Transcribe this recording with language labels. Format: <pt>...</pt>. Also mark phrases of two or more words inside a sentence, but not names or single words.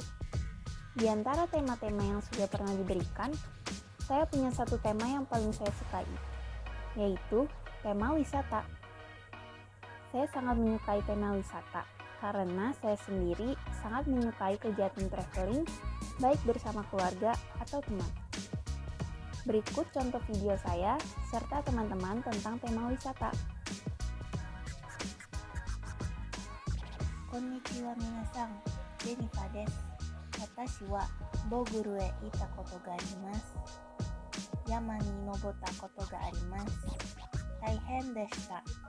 <id>Di antara tema-tema yang sudah pernah diberikan, saya punya satu tema yang paling saya sukai, yaitu tema wisata. Saya sangat menyukai tema wisata, karena saya sendiri sangat menyukai kegiatan traveling, baik bersama keluarga atau teman. Berikut contoh video saya serta teman-teman tentang tema wisata.</id> <ja>こんにちは 皆さん、ジェニファー です. 私 は ボグル へ いた こと が あります. 山 に 登った こと が あります. 大変 でした.</ja>